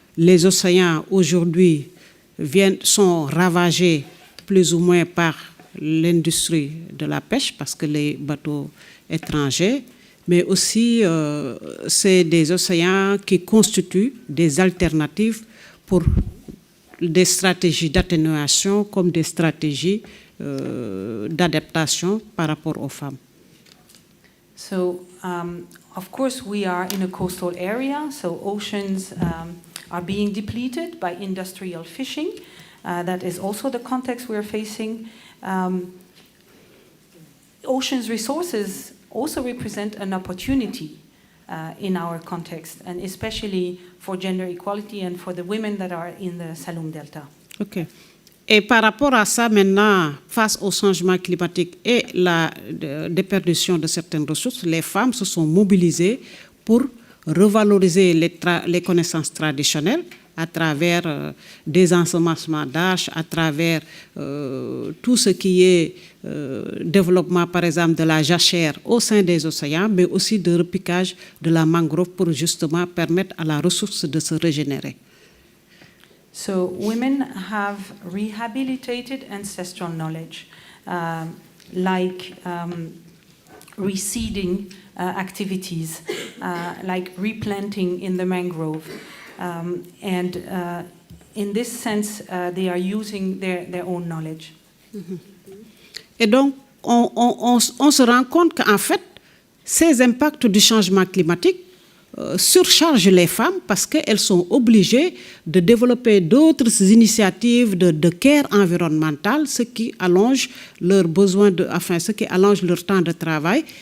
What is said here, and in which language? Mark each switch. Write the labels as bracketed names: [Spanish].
[French] les océans aujourd'hui sont ravagés plus ou moins par l'industrie de la pêche, parce que les bateaux étrangers, mais aussi c'est des océans qui constituent des alternatives pour des stratégies d'atténuation comme des stratégies d'adaptation par rapport aux femmes. [English] So, of course, we are in a coastal area, so oceans are being depleted by industrial fishing. That is also the context we're facing. Oceans resources also represent an opportunity in our context, and especially for gender equality and for the women that are in the Saloum Delta. OK. [French] Et par rapport à ça, maintenant, face au changement climatique et la déperdition de certaines ressources, les femmes se sont mobilisées pour revaloriser les connaissances traditionnelles à travers des ensemencements d'arches, à travers tout ce qui est développement, par exemple, de la jachère au sein des océans, mais aussi de repiquage de la mangrove pour justement permettre à la ressource de se régénérer. [English] So women have rehabilitated ancestral knowledge, like reseeding activities, like replanting in the mangrove. And in this sense, they are using their own knowledge. [French] Et donc, on se rend compte qu'en fait, ces impacts du changement climatique surchargent les femmes parce qu'elles sont obligées de développer d'autres initiatives de care environnementale, ce qui allonge leurs besoins, ce qui allonge leur temps de travail.